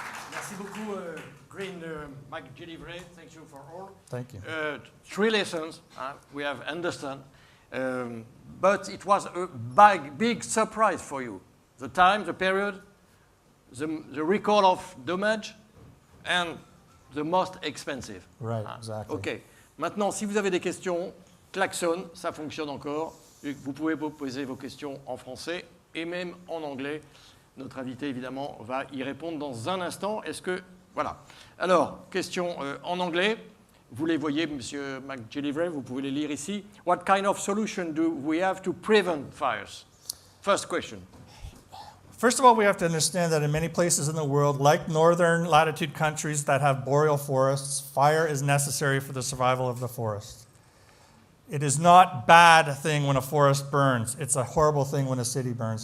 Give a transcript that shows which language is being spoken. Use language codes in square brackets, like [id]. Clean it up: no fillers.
[fr] Merci beaucoup, [en] Green McGillivray. Thank you for all. Thank you. 3 lessons we have understand, but it was a big surprise for you. The time, the period, the record of damage, and the most expensive. Right, exactly. OK. [fr] Maintenant, si vous avez des questions, klaxon, ça fonctionne encore. Vous pouvez poser vos questions en français et même en anglais. Notre invité, évidemment, va y répondre dans un instant. Est-ce que... Voilà. Alors, question en anglais. Vous les voyez, Monsieur McGillivray, vous pouvez les lire ici. [en] What kind of solution do we have to prevent fires? First question. First of all, we have to understand that in many places in the world, like northern latitude countries that have boreal forests, fire is necessary for the survival of the forest. It is not a bad thing when a forest burns. It's a horrible thing when a city burns.